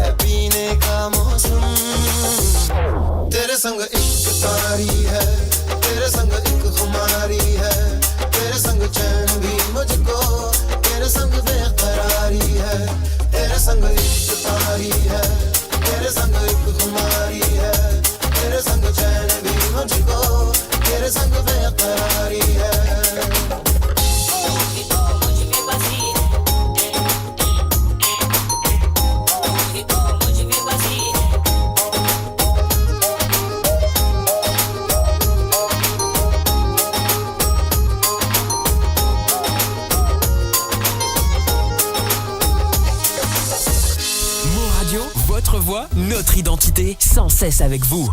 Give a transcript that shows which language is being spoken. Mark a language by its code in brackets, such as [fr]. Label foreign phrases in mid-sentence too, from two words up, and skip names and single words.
[hi] पीने का मौसम तेरे संग एक तारी है तेरे संग एक खुमारी है तेरे संग चैन भी मुझको तेरे संग बेकरारी है तेरे संग एक तारी है तेरे संग एक खुमारी है तेरे संग चैन भी मुझको तेरे संग बेकरारी है तू ही तो मुझ में बसी है तू ही तो मुझ में बसी है [fr] Mo Radio, votre voix, notre identité, sans cesse avec vous.